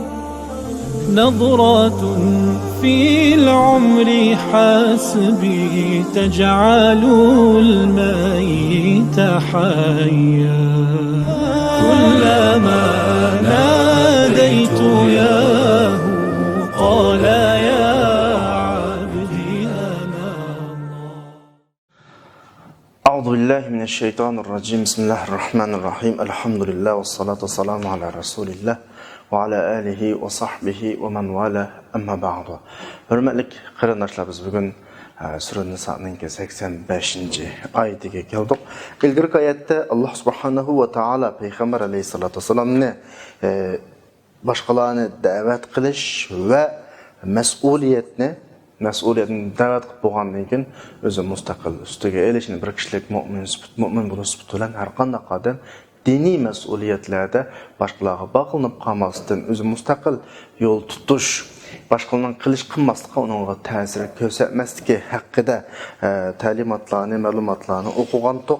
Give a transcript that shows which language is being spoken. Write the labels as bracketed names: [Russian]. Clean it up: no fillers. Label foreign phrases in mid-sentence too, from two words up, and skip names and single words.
[Arabic] نظرة في العمر حسبي تجعل الميت حيا كلما ناديت ياه قال يا عبدي أنا الله. أعوذ بالله من الشيطان الرجيم. بسم الله الرحمن الرحيم. الحمد لله والصلاة والسلام على رسول الله وعلى آله وصحبه ومن والاه. أما بعد. [Uzbek] Hürmetlik qarindoshlar, biz bugun Sura Niso'ning 85-oyatiga keldik. Ilgirki oyatda Alloh [Arabic] سبحانه وتعالى [Uzbek] payg'ambar alayhisolatu vasallamni boshqalarni da'vat qilish va mas'uliyatni da'vat qilib bo'lgandan keyin o'zi mustaqil ustiga elishni bir kishilik mo'min bo'lish bilan har qanday odam diniy mas'uliyatlarda boshqalarga boqilib qolmasdan o'zi mustaqil yo'l tutish, boshqalarning qilish qilmaslikqa uningga ta'sir ko'rsatmasligi haqida ta'limotlarni, ma'lumotlarni o'qigandik.